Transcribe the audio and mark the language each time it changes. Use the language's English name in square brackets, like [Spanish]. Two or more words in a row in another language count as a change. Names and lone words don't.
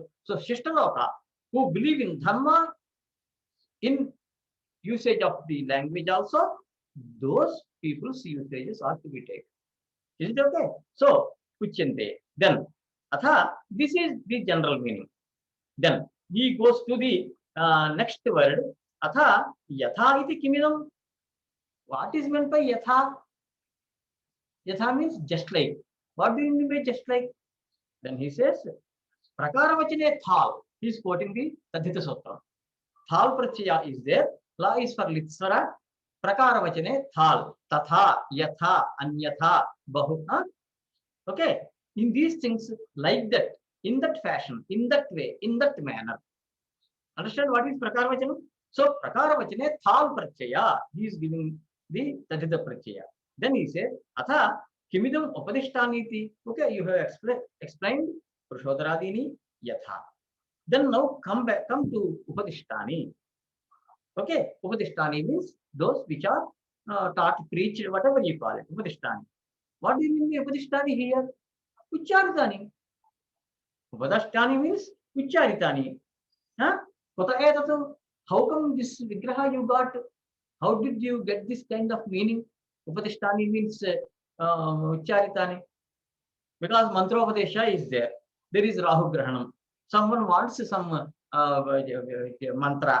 [English] So [Sanskrit] शिष्ट लोक, [English] who believe in Dharma, in usage of the language also, those people's usages are to be taken. Is it okay? So, uchyante. Then, atha, this is the general meaning. Then, he goes to the next word. [Sanskrit] अथ, यथा इति किमिदम्. [English] What is meant by yatha? Yatha means just like. What do you mean by just like? Then he says, [Sanskrit] प्रकारवचने थाल्. [English] He is quoting the [Sanskrit] तद्धित सूत्र. थाल् प्रत्यय [English] is there. La is for litsvara. [Sanskrit] प्रकारवचने थाल्. तथा, यथा, अन्यथा, बहु. [English] Okay. In these things, like that, in that fashion, in that way, in that manner. Understand what is prakaravachana? So, [Sanskrit] प्रकारवचने थाल् प्रत्यय. [English] He is giving the [Sanskrit] तद्धित प्रत्यय. [English] Then he says, [Sanskrit] अथ किमिदम् उपदिष्टानीति. [English] Okay, you have explained Purushodaradini yatha. Then now come to upadishtani. Okay, upadishtani means those which are taught, preached, whatever you call it. Upadishtani. What do you mean by upadishtani here? Ucharitani. Upadishtani means ucharitani. Huh? How come this vigraha you got? How did you get this kind of meaning? Upadishtani means ucharitani. Because mantropadesha is there. There is [Sanskrit] राहु ग्रहणम्. [English] Someone wants some mantra.